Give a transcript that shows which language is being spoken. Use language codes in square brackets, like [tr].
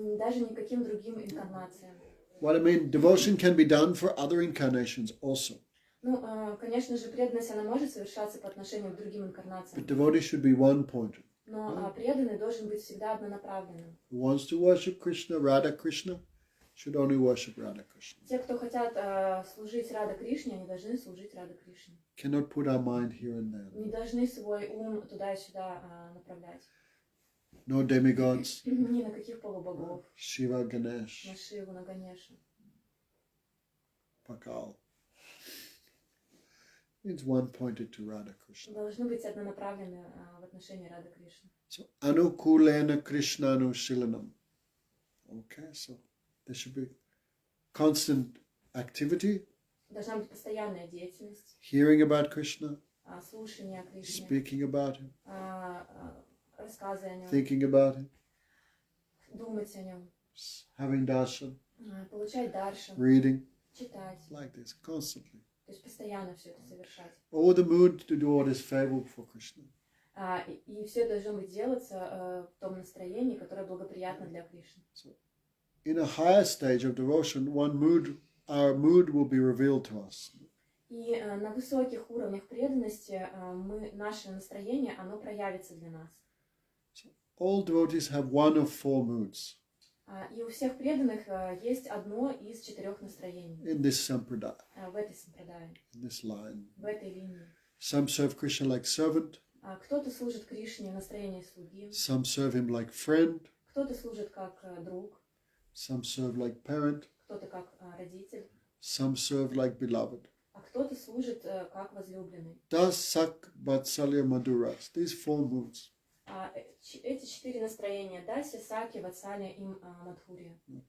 [ru] даже никаким другим инкарнациям. [en] What I mean, devotion can be done for other incarnations also. [ru] Ну, конечно же, преданность, она может совершаться по отношению к другим [en] But [ru] инкарнациям. [en] devotee should be one-pointed. [ru] Но преданный должен быть всегда однонаправленным. [en] Who wants to worship Krishna, Radha Krishna, should only worship Radha Krishna. [ru] Те, кто хотят служить Рада Кришне, они должны служить Рада Кришне. [en] Cannot put our mind here and there. [ru] Не должны свой ум туда и сюда направлять. [en] No demigods, [ru] Ни на каких полубогов. [en] Shiva, Ganesh, [ru] На Шиву, на Ганешу. Pakal. [en] It's one-pointed to Radha Krishna. [ru] Должны быть однонаправлены в отношении Рада Кришны. [en] So, anukulena Krishna anusilanam. Okay, so there should be constant activity, [ru] Должна быть постоянная деятельность, [en] hearing about Krishna, [ru] слушание о Кришне, [en] speaking about him, [ru] рассказы о нем, [en] thinking about him, [ru] думать о нем, [en] having darshan, [ru] получать даршан, [en] reading, [ru] читать. [en] like this, constantly. [ru] То есть постоянно все это совершать. [en] All the mood to do what is favorable for Krishna. [ru] И все должно быть делаться в том настроении, которое благоприятно для Кришны. [en] So, in a higher stage of devotion, our mood will be revealed to us. [ru] И на высоких уровнях преданности наше настроение, оно проявится для нас. [en] So, all devotees have one of four moods [ru] И у всех преданных есть одно из 4 настроений [en] in this sampradaya, [ru] в этой сампрадае, [en] in this line. [ru] в этой линии. [en] Some serve Krishna like servant, [ru] Кто-то служит Кришне в настроении слуги, [en] some serve him like friend, [ru] кто-то служит как друг, [en] some serve like parent, [ru] кто-то как родитель, [en] some serve like beloved. [ru] а кто-то служит как возлюбленный. [en] Das sak vatsalya maduras, these four moods. [ru] Эти 4 настроения, Дася, Саки, Ватсаля и Мадхурия.